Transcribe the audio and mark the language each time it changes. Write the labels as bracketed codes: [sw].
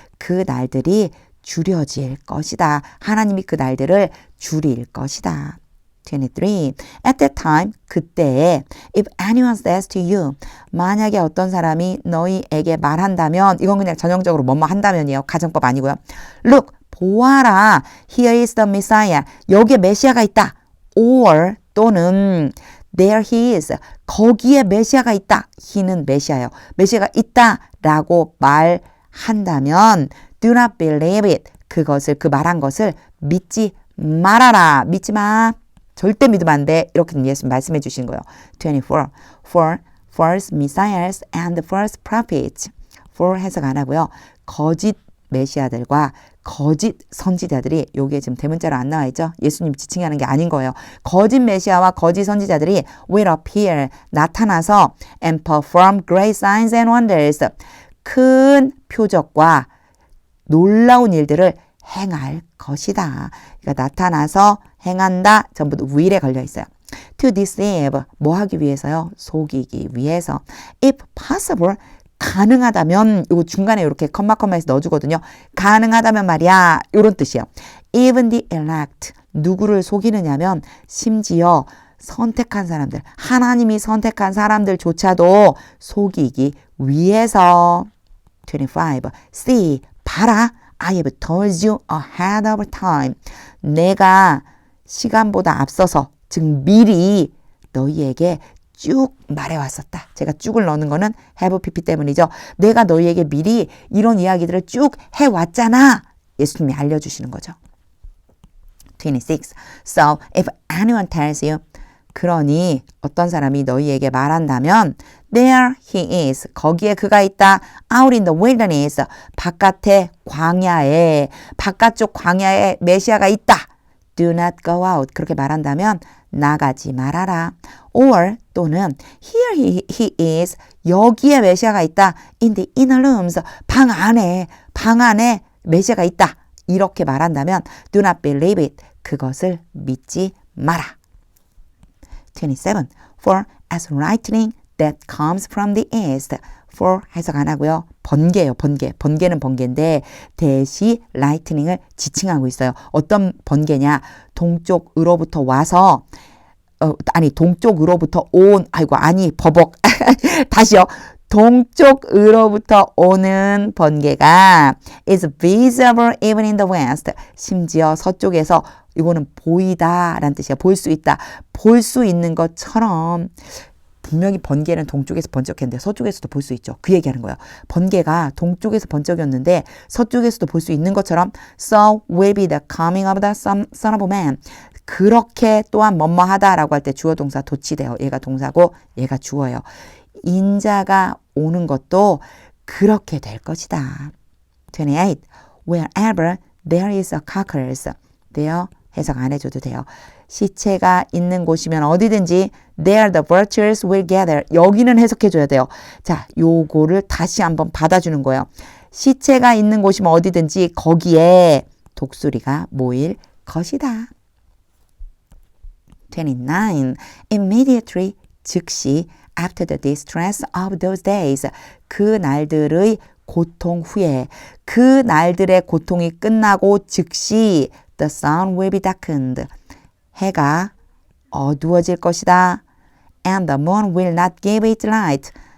[ko] 그 날들이 줄여질 것이다. 하나님이 그 날들을 줄일 것이다. 23. [en] At that time, [ko] 그때에 [en] if anyone says to you, [ko] 만약에 어떤 사람이 너희에게 말한다면, 이건 그냥 전형적으로 뭐뭐 한다면이에요. 가정법 아니고요. [en] Look, [ko] 보아라, [en] here is the Messiah. [ko] 여기에 메시아가 있다. [en] Or [ko] 또는 [en] there he is. [ko] 거기에 메시아가 있다. he는 메시아예요. 메시아가 있다라고 말한다면 [en] do not believe it. [ko] 그것을 그 말한 것을 믿지 말아라. 믿지 마. 절대 믿으면 안 돼. 이렇게 예수님 말씀해 주신 거예요. [en] 24. For false messiahs and false prophets. for [ko] 해석 안 하고요. 거짓 메시아들과 거짓 선지자들이 여기에 지금 대문자로 안 나와 있죠. 예수님 지칭하는 게 아닌 거예요. 거짓 메시아와 거짓 선지자들이 [en] will appear [ko] 나타나서 [en] and perform great signs and wonders [ko] 큰 표적과 놀라운 일들을 행할 것이다. 그러니까 나타나서 행한다. 전부 will에 걸려 있어요. [en] To deceive [ko] 뭐 하기 위해서요? 속이기 위해서. [en] If possible [ko] 가능하다면 이거 중간에 이렇게 컴마에서 넣어주거든요. 가능하다면 말이야. 이런 뜻이에요. [en] Even the elect [ko] 누구를 속이느냐면 심지어 선택한 사람들 하나님이 선택한 사람들조차도 속이기 위해서. 25. [en] See [ko] 봐라. [en] I have told you ahead of time. [ko] 내가 시간보다 앞서서 즉 미리 너희에게 쭉 말해왔었다. 제가 쭉을 넣는 거는 have pp 때문이죠. 내가 너희에게 미리 이런 이야기들을 쭉 해왔잖아. 예수님이 알려주시는 거죠. 26. [en] So if anyone tells you [ko] 그러니 어떤 사람이 너희에게 말한다면 [en] There he is. [ko] 거기에 그가 있다. [en] Out in the wilderness. [ko] 바깥의 광야에 바깥쪽 광야에 메시아가 있다. [en] Do not go out. [ko] 그렇게 말한다면 나가지 말아라. [en] Or [ko] 또는 [en] Here he is. [ko] 여기에 메시아가 있다. [en] In the inner rooms. [ko] 방 안에 메시아가 있다. 이렇게 말한다면 [en] Do not believe it. [ko] 그것을 믿지 마라. 27. [en] For as lightning that comes from the east. [ko] For 해석 안 하고요. 번개예요. 번개는 번개인데 대시 lightning을 지칭하고 있어요. 어떤 번개냐. 동쪽으로부터 와서 동쪽으로부터 온 버벅 다시요. 동쪽으로부터 오는 번개가 [en] is visible even in the west. [ko] 심지어 서쪽에서 이거는 보이다라는 뜻이야. 볼 수 있다. 볼 수 있는 것처럼 분명히 번개는 동쪽에서 번쩍했는데 서쪽에서도 볼 수 있죠. 그 얘기하는 거예요. 번개가 동쪽에서 번쩍였는데 서쪽에서도 볼 수 있는 것처럼 [en] So will be the coming of the Son of Man. [ko] 그렇게 또한 뭐뭐하다라고 할 때 주어 동사 도치돼요. 얘가 동사고 얘가 주어예요. 인자가 오는 것도 그렇게 될 것이다. 28. [en] Wherever there is a carcass. [ko] there 해석 안 해줘도 돼요. 시체가 있는 곳이면 어디든지 [en] there the vultures will gather. [ko] 여기는 해석해줘야 돼요. 자, 요거를 다시 한번 받아주는 거예요. 시체가 있는 곳이면 어디든지 거기에 독수리가 모일 것이다. 29. [en] Immediately [ko] 즉시 [en] after the distress of those days. [ko] 그 날들의 고통 후에 그 날들의 고통이 끝나고 즉시 [en] the sun will be darkened. [ko] 해가 어두워질 것이다. [en] And the moon will not give its light.